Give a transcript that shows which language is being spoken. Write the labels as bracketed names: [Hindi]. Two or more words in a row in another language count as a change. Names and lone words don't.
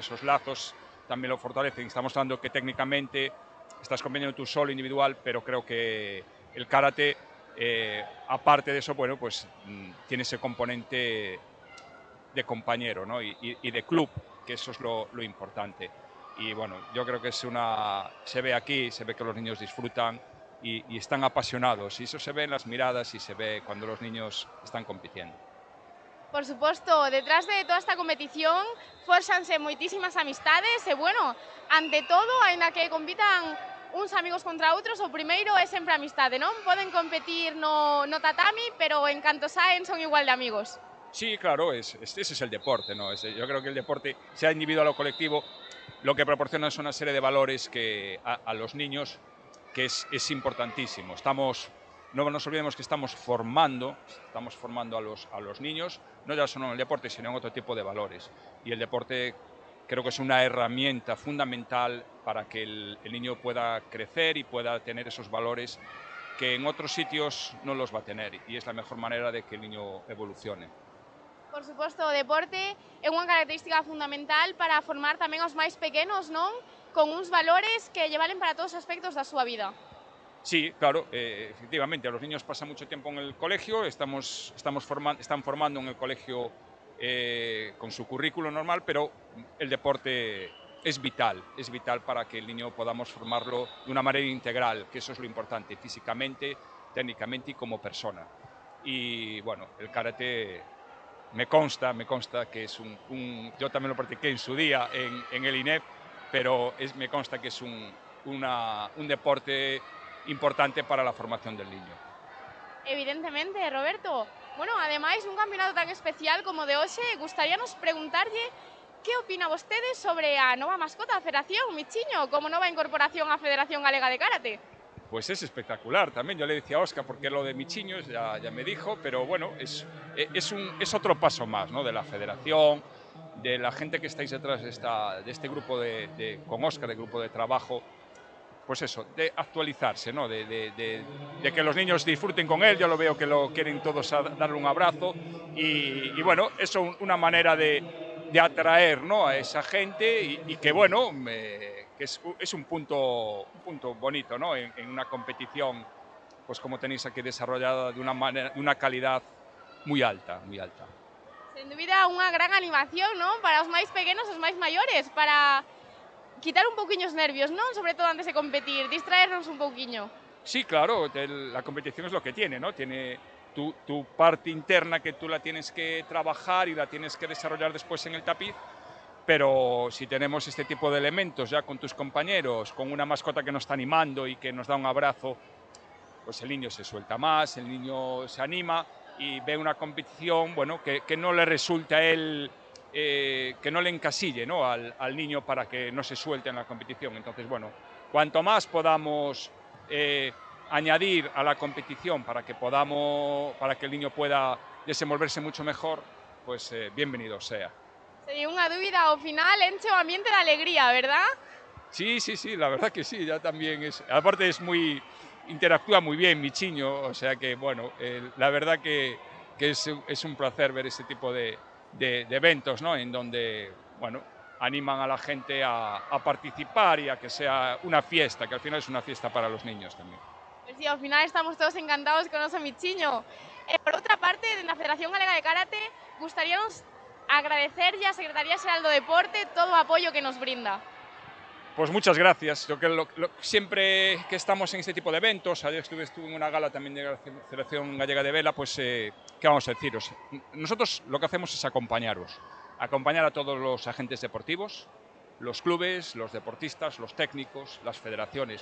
[Spanish] Esos lazos también lo fortalecen. Estamos hablando que técnicamente estás compitiendo tú solo, individual, pero creo que el karate, aparte de eso, bueno, pues tiene ese componente de compañero, ¿no? y de club, que eso es lo importante. Y bueno, yo creo que se ve aquí, se ve que los niños disfrutan y están apasionados, y eso se ve en las miradas y se ve cuando los niños están compitiendo. [Galician] Por suposto, detrás de toda esta competición fórxanse moitísimas amistades e, bueno, ante todo, aínda que compitan uns amigos contra outros, o primeiro é sempre a amistade, non? Poden competir no tatami, pero en canto saen son igual de amigos. [Spanish] Sí, claro, ese es el deporte, ¿no? Yo creo que el deporte, sea individual o colectivo, lo que proporciona es una serie de valores que a los niños que es importantísimo. No nos olvidemos que estamos formando a los niños, no ya solo en el deporte, sino en otro tipo de valores. Y el deporte creo que es una herramienta fundamental para que el niño pueda crecer y pueda tener esos valores que en otros sitios no los va a tener. Y es la mejor manera de que el niño evolucione. [Galician] Por suposto, o deporte é unha característica fundamental para formar tamén aos máis pequenos, non? Con uns valores que lle valen para todos os aspectos da súa vida. [Spanish] Sí, claro, efectivamente, los niños pasan mucho tiempo en el colegio, están formando en el colegio con su currículo normal, pero el deporte es vital para que el niño podamos formarlo de una manera integral, que eso es lo importante, físicamente, técnicamente y como persona. Y bueno, el karate me consta que es yo también lo practiqué en su día en el INEF, pero me consta que es un deporte importante para la formación del niño. Evidentemente, Roberto. [Galician] Bueno, ademais, nun campeonato tan especial como de hoxe, gustaríanos preguntarlle que opina vostede sobre a nova mascota da Federación, Michiño, como nova incorporación á Federación Galega de Karate. [Spanish] Pues es espectacular también, yo le decía a Óscar, porque lo de Michiño ya me dijo, pero bueno, es otro paso más, ¿no? De la federación, de la gente que estáis detrás de este grupo con Óscar, de grupo de trabajo, pues eso, de actualizarse, ¿no? De que los niños disfruten con él. Yo lo veo que lo quieren todos darle un abrazo y bueno, eso es una manera de atraer, ¿no? A esa gente y que bueno, que es un punto bonito, ¿no? En una competición, pues como tenéis aquí desarrollada de una calidad muy alta, muy alta. [Galician] Sen dúbida, unha gran animación, non? Para os máis pequenos, os máis maiores, para quitar un pouquiño os nervios, non? Sobre todo antes de competir, distraernos un pouquiño. [Spanish] Sí, claro, la competición es lo que tiene, ¿no? Tiene tu parte interna que tú la tienes que trabajar y la tienes que desarrollar después en el tapiz, pero si tenemos este tipo de elementos ya con tus compañeros, con una mascota que nos está animando y que nos da un abrazo, pues el niño se suelta más, el niño se anima y ve una competición, bueno, que no le resulta a él, que no le encasille, ¿no? al niño para que no se suelte en la competición. Entonces, bueno, cuanto más podamos añadir a la competición para que el niño pueda desenvolverse mucho mejor, pues bienvenido sea. [Galician] Sería unha dúbida, ao final enche o ambiente de alegría, ¿verdad? [Spanish] Sí, la verdad que sí, ya también aparte interactúa muy bien Michiño, o sea que bueno, la verdad que es un placer ver ese tipo de eventos, ¿no? En donde, bueno, animan a la gente a participar y a que sea una fiesta, que al final es una fiesta para los niños también. Pues sí, [Galician] ao final estamos todos encantados con oso Michiño. Por outra parte, na Federación Galega de Karate, gustaríanos agradecerlle á Secretaría Xeral do Deporte todo o apoio que nos brinda. [Spanish] Pues muchas gracias. Yo que siempre que estamos en este tipo de eventos, ayer estuve en una gala también de la Federación Gallega de Vela, pues ¿qué vamos a deciros? Nosotros lo que hacemos es acompañar a todos los agentes deportivos, los clubes, los deportistas, los técnicos, las federaciones.